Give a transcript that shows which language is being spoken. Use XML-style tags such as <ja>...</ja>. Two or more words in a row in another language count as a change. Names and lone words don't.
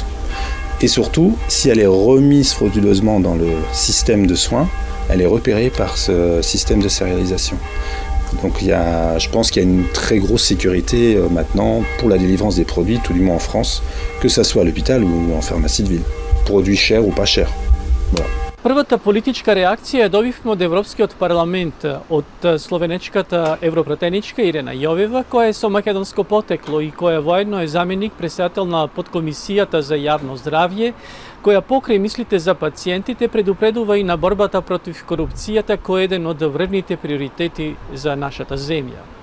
<fr>Et surtout, si elle est remise frauduleusement dans le système de soins, elle est repérée par ce système de sérialisation. Donc je pense qu'il y a une très grosse sécurité maintenant pour la délivrance des produits, tout du moins en France, que ça soit à l'hôpital ou en pharmacie de ville. Produits chers ou pas chers. Voilà.</fr> <mk>Првата политичка реакција ја добивме од Европскиот парламент, од словенечката европратеничка Ирена Јовева, која е со македонско потекло и која воедно е заменик председател на подкомисијата за јавно здравје, која покрај мислите за пациентите предупредува и на борбата против корупцијата, кој е еден од вредните приоритети за нашата земја.</mk>